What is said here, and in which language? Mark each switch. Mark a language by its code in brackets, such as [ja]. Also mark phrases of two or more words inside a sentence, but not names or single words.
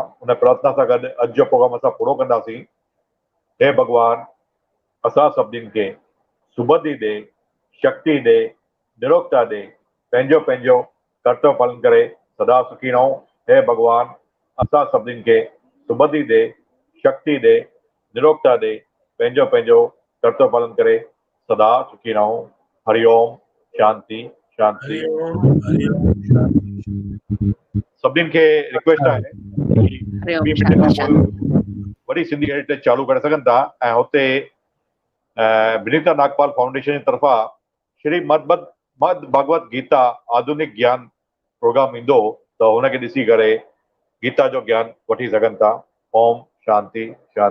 [sd] उन प्रार्थना सां गॾु अॼु जो प्रोग्राम असां पूरो कंदासीं. हे भॻवान, असां सभिनीनि खे सुबुधी ॾे, शक्ति ॾे, निरोगता ॾे, पंहिंजो पंहिंजो कर्तव्य पालन करे सदा सुखी रहूं. हे भॻवान, असां सभिनीनि खे सुबुधी ॾे, शक्ति ॾे, निरोगता ॾे, पंहिंजो पंहिंजो कर्तव्य पालन करे सदा सुखी रहूं. [sa] हरिओम, शांति शांति. [sd] सभिनीनि खे रिक्वेस्ट आहे [sa] हरिओम, [sd] 20 मिंट खां पोइ वरी सिंधी हेरिटेज चालू करे सघनि था ऐं हुते विनीता नागपाल फाउंडेशन जी तरफ़ां श्री मद भगवत गीता आधुनिक ज्ञान प्रोग्राम ईंदो त हुनखे ॾिसी करे गीता जो ज्ञान वठी सघनि था. [sa] ओम शांति शांति.